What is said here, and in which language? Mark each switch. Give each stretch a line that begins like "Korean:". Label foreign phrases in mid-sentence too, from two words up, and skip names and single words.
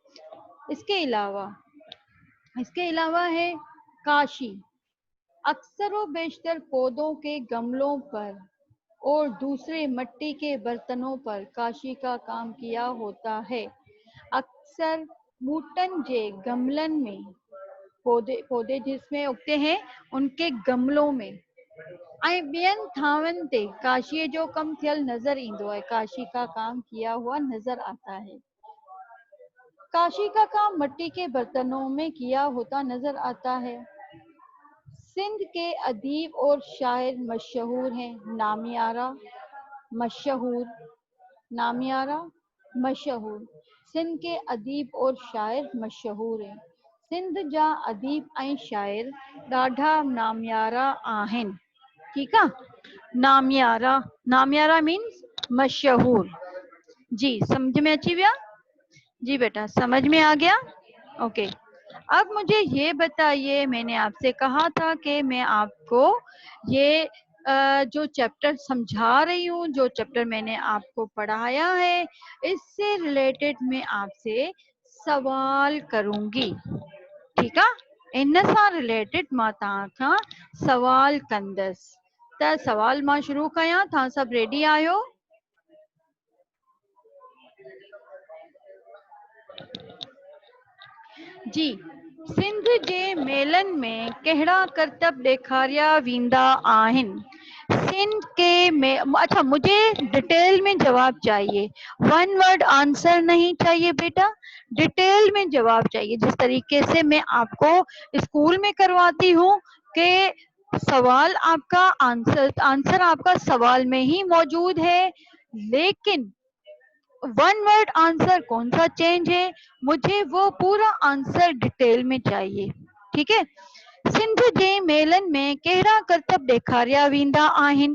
Urdu: اس کے علاوہ ہے کاشی، اکثر و بیشتر پودوں کے گملوں پر اور دوسرے مٹی کے برتنوں پر کاشی کا کام کیا ہوتا ہے.
Sindhi: अक्सर मूटन जे गमलन में
Urdu: پودے پودے جس میں اگتے ہیں ان کے گملوں میں
Sindhi: ऐं ॿियनि थांवनि ते काशीअ जो कम थियल नजर ईंदो है,
Urdu: کاشی کا کام کیا ہوا نظر آتا ہے. کاشی کا کام مٹی کے برتنوں میں کیا ہوتا نظر آتا ہے. سندھ کے ادیب اور شاعر مشہور ہیں، نامیارا مشہور، نامیارا مشہور. سندھ کے ادیب اور شاعر مشہور ہیں.
Sindhi: सिंध जा अदीब ऐं शायर ॾाढा नामियारा आहिनि।
Urdu: ٹھیک ہے، نامیارا، نامیارا مینز مشہور.
Sindhi: जी समझ में अची विया?
Urdu: جی بیٹا سمجھ میں آ گیا. اوکے، اب مجھے یہ بتائیے، میں نے آپ سے کہا تھا کہ میں آپ کو یہ جو چیپٹر سمجھا رہی ہوں، جو چیپٹر میں نے آپ کو پڑھایا ہے، اس سے ریلیٹڈ میں آپ سے سوال کروں گی. ٹھیک ہے,
Sindhi: इन सां रिलेटेड मां तव्हां सवाल कंदसि। त सवाल मां शुरू कयां, तव्हां सभु रेडी आहियो? जी, सिंध जे मेलनि में कहिड़ा करतब ॾेखारिया वेंदा आहिनि?
Urdu: سندھ کے میں، اچھا مجھے ڈیٹیل میں جواب چاہیے,
English: 1 word answer
Urdu: نہیں چاہیے بیٹا، ڈیٹیل میں جواب چاہیے. جس طریقے سے میں آپ کو اسکول میں کرواتی ہوں کہ سوال آپ کا آنسر آپ کا سوال میں ہی موجود ہے، لیکن
English: 1 word answer
Urdu: کون سا چینج ہے، مجھے وہ پورا آنسر ڈیٹیل میں چاہیے. ٹھیک ہے,
Sindhi: सिंध जे मेलनि में कहिड़ा करतब ॾेखारिया वेंदा आहिनि?